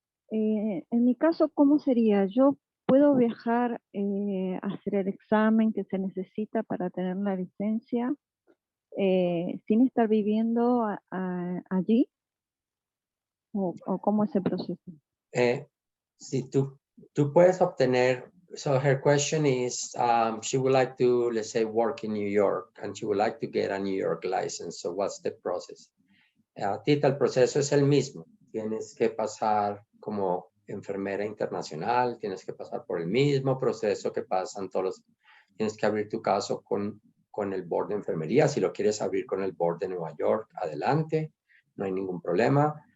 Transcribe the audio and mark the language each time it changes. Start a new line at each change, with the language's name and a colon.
Spanish: En mi caso, ¿cómo sería? ¿Yo puedo viajar a hacer el examen que se necesita para tener la licencia sin estar viviendo allí? ¿O cómo es el proceso? Si tú puedes obtener,
English: so her question is, she would like to, let's say, work in New York and she would like to get a New York license. So what's the process?
Spanish: Tita, el proceso es el mismo. Tienes que pasar como enfermera internacional, tienes que pasar por el mismo proceso que pasan todos tienes que abrir tu caso con el board de enfermería. Si lo quieres abrir con el board de Nueva York, adelante, no hay ningún problema.